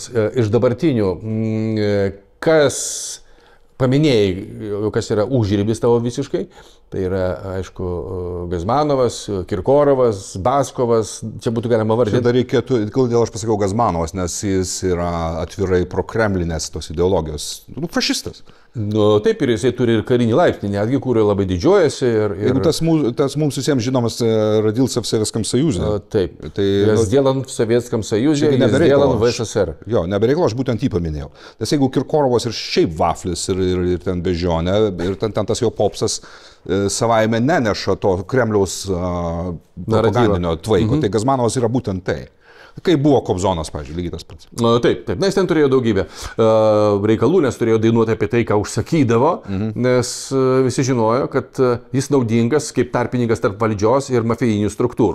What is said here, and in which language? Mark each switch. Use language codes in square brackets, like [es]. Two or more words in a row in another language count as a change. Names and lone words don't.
[lt] Iš dabartinių, kas paminėjai, kas yra užribis tavo visiškai, tai yra, aišku, Gazmanovas, Kirkorovas, Baskovas, čia būtų galima vardinti. Čia dar reikėtų, kodėl aš pasakiau Gazmanovas, nes jis yra atvirai prokremlinės tos ideologijos, fašistas. Nu, taip, ir jisai turi ir karinį laipsnį, netgi, kurio labai didžiuojasi. Jeigu tas mums visiems žinomas Radilcev [ru] в Советском Союзе. [lt] Taip, tai [ru] сделан в Советском Союзе, сделан в СССР. [lt] Jo, nebereikalo, aš būtent jį paminėjau. Nes jeigu Kirkorovas ir šiaip vaflis ir ten bežionė, ir ten tas jo popsas savaime neneša to Kremliaus propagandinio tvaiko, tai Gazmanovas yra būtent tai. Kaip buvo Kobzonas, pavyzdžiui, lygiai tas pats. Taip, nes ten turėjo daugybę reikalų, nes turėjo dainuoti apie tai, ką užsakydavo, nes visi žinojo, kad jis naudingas kaip tarpininkas tarp valdžios ir mafijinių struktūrų.